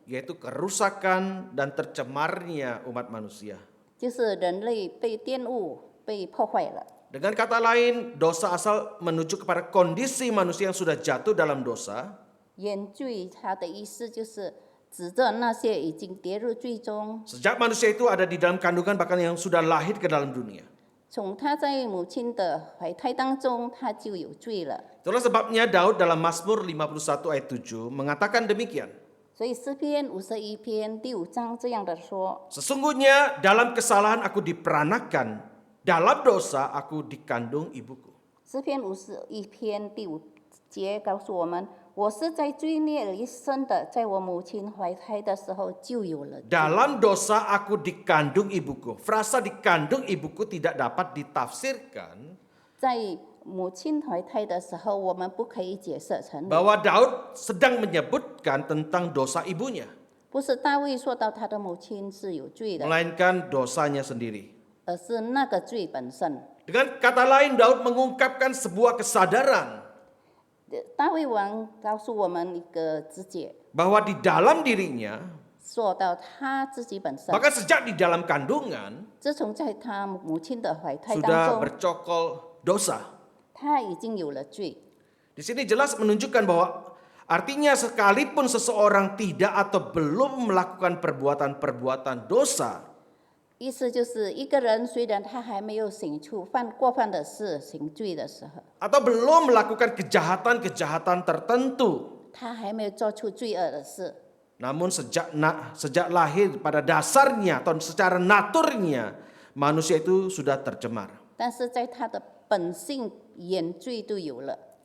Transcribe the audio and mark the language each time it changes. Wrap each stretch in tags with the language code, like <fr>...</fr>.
<id>Yaitu kerusakan dan tercemarnya umat manusia.</id> <zh>就是人类被玷污、被破坏了。</zh> <id>Dengan kata lain, dosa asal menuju kepada kondisi manusia yang sudah jatuh dalam dosa,</id> <zh>原罪它的意思就是指着那些已经跌入罪中，</zh> <id>sejak manusia itu ada di dalam kandungan bahkan yang sudah lahir ke dalam dunia.</id> <zh>从他在母亲的怀胎当中，他就有罪了。</zh> <id>Itulah sebabnya Daud dalam Mazmur 51 ayat 7 mengatakan demikian.</id> <zh>所以诗篇51篇第5章这样的说：</zh> <id>Sesungguhnya dalam kesalahan aku diperanakan, dalam dosa aku dikandung ibuku.</id> <zh>诗篇51篇第5节告诉我们：我是在罪孽里生的，在我母亲怀胎的时候就有了罪。</zh> <id>Dalam dosa aku dikandung ibuku. Frasa dikandung ibuku tidak dapat ditafsirkan</id> <zh>在母亲怀胎的时候，我们不可以解释成</zh> <id>bahwa Daud sedang menyebutkan tentang dosa ibunya,</id> <zh>不是大卫说到他的母亲是有罪的，</zh> <id>melainkan dosanya sendiri.</id> <zh>而是那个罪本身。</zh> <id>Dengan kata lain, Daud mengungkapkan sebuah kesadaran</id> <zh>大卫王告诉我们一个直觉，</zh> <id>bahwa di dalam dirinya,</id> <zh>说到他自己本身，</zh> <id>bahkan sejak di dalam kandungan,</id> <zh>自从在他母亲的怀胎</zh> <id>sudah</id> <zh>当中，</zh> <id>bercokol dosa.</id> <zh>他已经有了罪。</zh> <id>Di sini jelas menunjukkan bahwa artinya sekalipun seseorang tidak atau belum melakukan perbuatan-perbuatan dosa,</id> <zh>意思就是一个人虽然他还没有醒出过犯的事、行罪的时候，</zh> <id>atau belum melakukan kejahatan-kejahatan tertentu,</id> <zh>他还没有做出罪恶的事，</zh> <id>namun sejak lahir pada dasarnya atau secara naturnya manusia itu sudah tercemar.</id> <zh>但是在他的本性原罪都有了。</zh>